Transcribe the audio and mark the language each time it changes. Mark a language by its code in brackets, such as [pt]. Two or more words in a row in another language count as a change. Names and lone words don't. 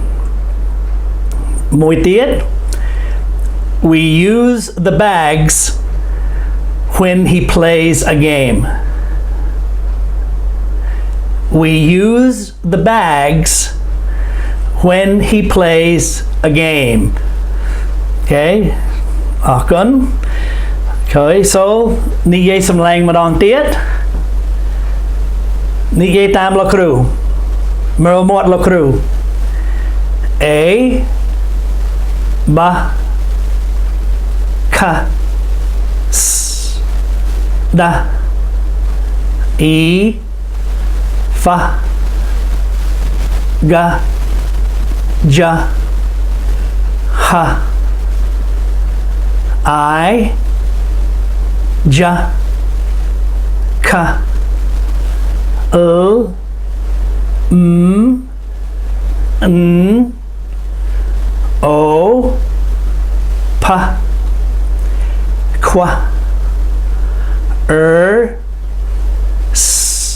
[km] មួយទៀត [en] We use the bags when he plays a game We use the bags when he plays a game Okay អរគុណ Okay so [km] និយាយសំឡេងម្ដងទៀត និយាយតាមលោកគ្រូមើលមាត់លោកគ្រូ A [en] B K S D E F G J H I J K L M N O P Q R S